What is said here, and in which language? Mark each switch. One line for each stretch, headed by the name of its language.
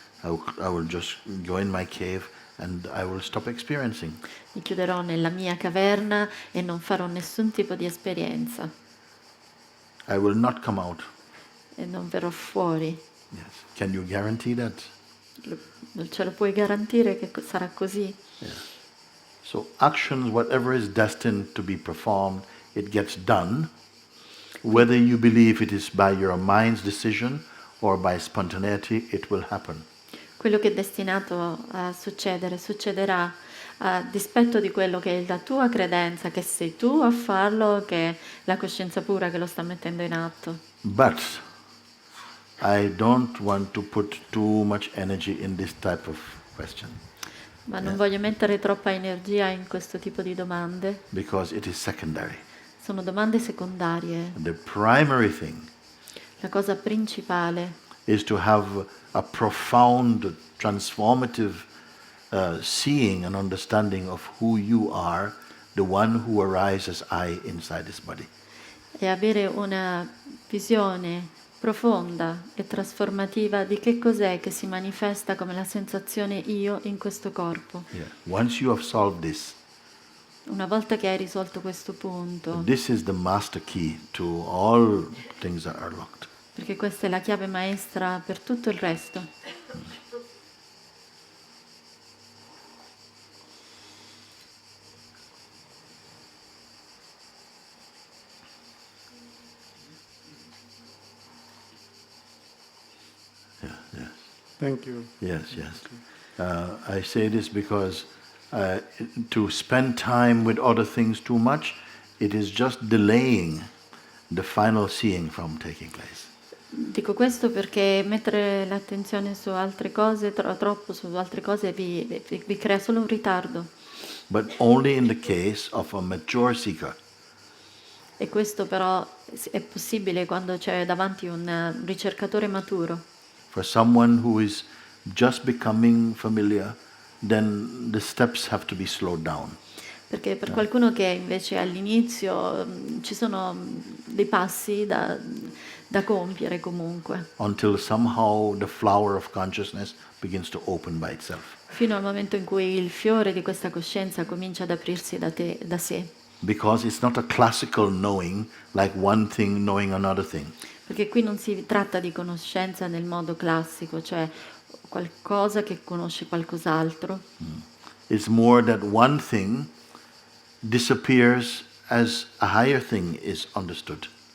English: I will just go in my cave and I will stop experiencing.
Italian: Mi chiuderò nella mia caverna e non farò nessun tipo di esperienza
English: I will not come out.
Italian: e non verrò fuori.
English: Yes. Can you guarantee that?
Italian: Ce lo puoi garantire che sarà così?
English: Yeah. So actions, whatever is destined to be performed, it gets done, whether you believe it is by your mind's decision or by spontaneity, it will happen.
Italian: Quello che è destinato a succedere, succederà a dispetto di quello che è la tua credenza, che sei tu a farlo, che è la coscienza pura che lo sta mettendo in atto.
English: But I don't want to put too much energy in this type of question
Italian: Ma non voglio mettere troppa energia in questo tipo di domande.
English: because it is secondary.
Italian: Sono domande secondarie.
English: The primary thing
Italian: La cosa principale
English: is to have a profound, transformative seeing and understanding of who you are, the one who arises I inside this body.
Italian: è avere una visione profonda e trasformativa di che cos'è che si manifesta come la sensazione io in questo corpo.
English: Yeah. Once you have solved this,
Italian: Una volta che hai risolto questo punto,
English: this is the master key to all things that are locked.
Italian: perché questa è la chiave maestra per tutto il resto.
English: Yeah, yeah. Thank you. Yes, yes. I say this because to spend time with other things too much, it is just delaying the final seeing from taking place.
Italian: Dico questo perché mettere l'attenzione su altre cose, troppo su altre cose, vi crea solo un ritardo.
English: But only in the case of a mature seeker.
Italian: E questo però è possibile quando c'è davanti un ricercatore maturo.
English: For someone who is just becoming familiar, then the steps have to be slowed down.
Italian: Perché per qualcuno che invece all'inizio ci sono dei passi da compiere comunque,
English: Until somehow the flower of consciousness begins to open by itself.
Italian: fino al momento in cui il fiore di questa coscienza comincia ad aprirsi da sé.
English: Because it's not a classical knowing, like one thing knowing another thing.
Italian: Perché qui non si tratta di conoscenza nel modo classico, cioè qualcosa che conosce qualcos'altro.
English: It's more that one thing disappears as a higher thing is understood.